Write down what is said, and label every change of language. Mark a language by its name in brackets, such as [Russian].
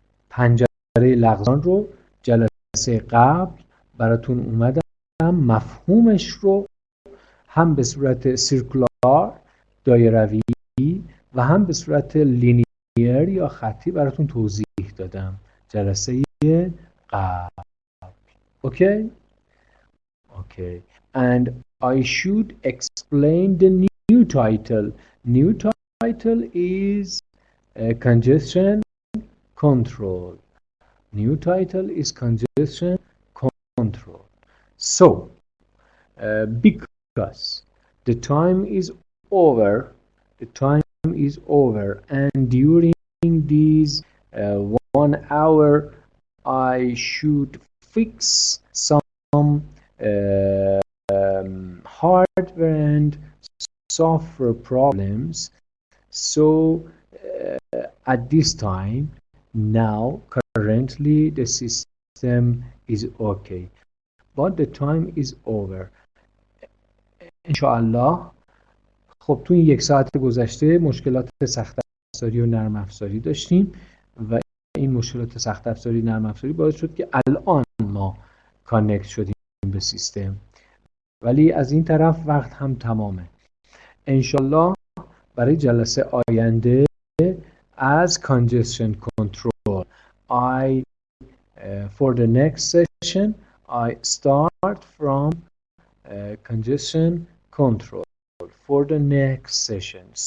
[Persian] پنجره لغزان رو جلسه قبل براتون اومدم مفهومش رو هم به صورت سیرکولار دایروی و هم به صورت لینیر یا خطی براتون توضیح دادم جلسه قبل. [English] Okay? Okay. And I should explain the new title. New title is congestion control. New title is congestion control. So, because the time is over. The time is over, and during these 1 hour, I should fix some hardware and software problems. So at this time, now currently the system is okay, but the time is over. [Persian] انشاءالله خب تو این 1 ساعت گذشته مشکلات سخت افزاری و نرم افزاری داشتیم و این مشکلات سخت افزاری نرم افزاری باعث شد که الان ما کانکت شدیم به سیستم، ولی از این طرف وقت هم تمامه. انشالله برای جلسه آینده از [English] congestion control for the next session I start from congestion control for the next session.